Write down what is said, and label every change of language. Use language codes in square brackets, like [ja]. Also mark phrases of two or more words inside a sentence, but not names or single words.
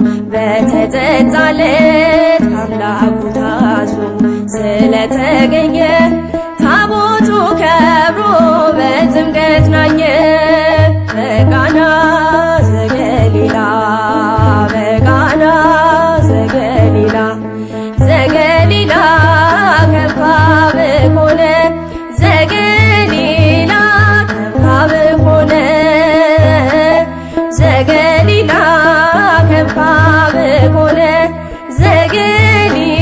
[am] በተጠጣለት አምላኩ ታዞ ስለተገኘ ታቦቱ ከብሮ በጥምቀት ናኘ። [gez] በቃና ዘገሊላ በቃና ዘገሊላ ዘገሊላ ከብካብ ኮነ ዘገሊላ ከብካብ ኮነ ዘገሊላ ከብካብ ኮነ ዘገሊላ